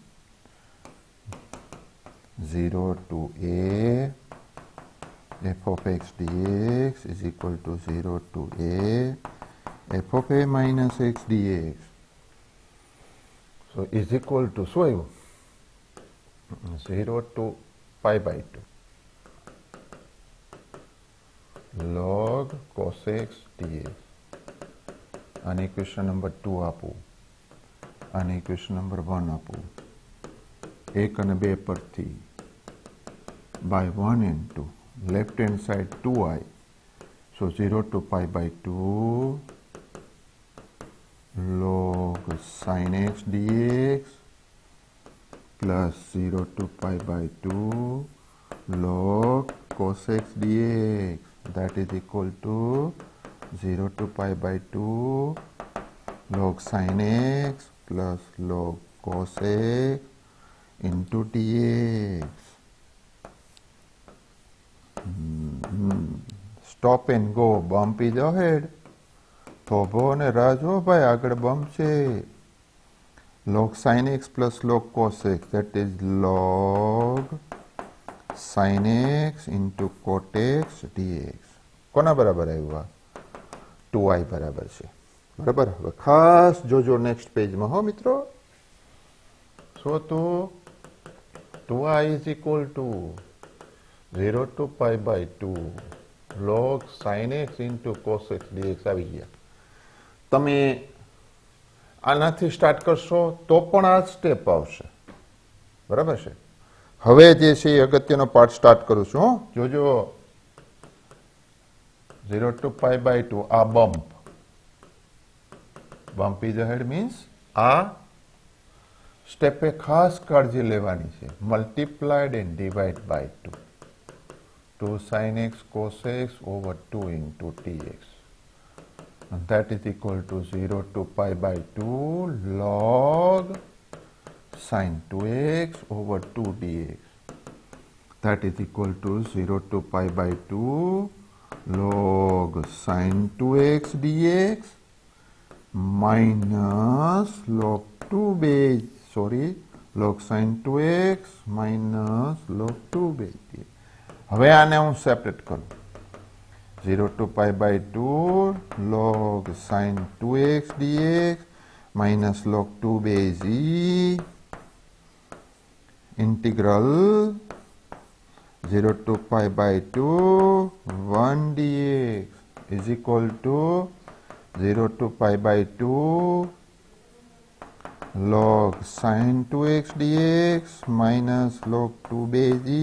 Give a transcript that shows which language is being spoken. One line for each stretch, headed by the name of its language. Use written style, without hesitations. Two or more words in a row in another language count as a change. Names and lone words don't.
English: 0 to a f of x dx is equal to 0 to a f of a minus x dx so is equal to 0 to pi by 2 log cos x dx
Gujarati: આને
English: equation number
Gujarati: 2 આપું આને
English: equation number
Gujarati: 1 આપું 1 અને 2 પરથી
English: by 1 and 2 left hand side 2i so 0 to pi by 2 log sin x dx plus 0 to pi by 2 log cos x dx that is equal to 0 to pi by 2 log sin x plus log cos x into dx. Stop and go, bump is ahead.
Gujarati: થોભો અને રાજો ભાઈ આગળ બમ્પ છે
English: log sin x plus log cos x that is log sin x into cot x dx
Gujarati: કોના બરાબર આવ્યું આ 2i બરાબર છે બરાબર હવે ખાસ જોજો નેક્સ્ટ પેજમાં હો મિત્રો સો તો
English: 2i is equal to 0 to pi by 2 log sin x into cos x dx
Gujarati: આવી ગયા તમે આનાથી સ્ટાર્ટ કરશો તો પણ આ સ્ટેપ આવશે, બરાબર છે. હવે જે છે એ અગત્યનો પાર્ટ સ્ટાર્ટ કરું છું. જોજો
English: 0 to pi by 2
Gujarati: આ
English: bump is ahead means
Gujarati: આ સ્ટેપે ખાસ કાળજી લેવાની છે.
English: multiplied and divide by 2 2 sin x cos x over 2 into tx, and that is equal to 0 to pi by 2 log sin 2x over 2 dx. That is equal to 0 to pi by 2 log sin 2x dx minus log 2 base, log sin 2x minus log 2 base dx.
Gujarati: હવે આને હું સેપરેટ કરું.
English: 0 to pi by 2 log sin 2x dx minus log 2 base e integral 0 to pi by 2 1 dx is equal to 0 to pi by 2 log sin 2x dx minus log 2 base e.